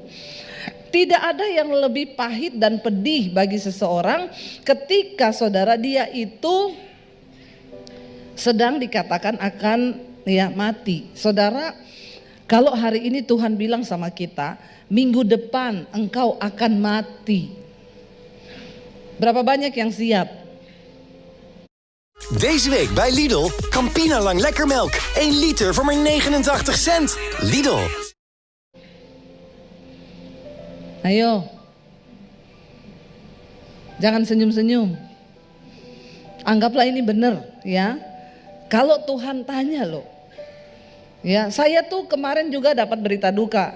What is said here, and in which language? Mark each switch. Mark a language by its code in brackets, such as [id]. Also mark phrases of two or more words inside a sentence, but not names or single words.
[id] Tidak ada yang lebih pahit dan pedih bagi seseorang ketika saudara dia itu sedang dikatakan akan mati. Saudara, kalau hari ini Tuhan bilang sama kita, minggu depan engkau akan mati. Berapa banyak yang siap? [nl] Deze week bij Lidl, Campina Lang Lekkermelk. 1 liter voor maar 89 cent. Lidl. [id] Ayo. Jangan senyum-senyum. Anggaplah ini benar, ya. Kalau Tuhan tanya loh. Ya, saya tuh kemarin juga dapat berita duka.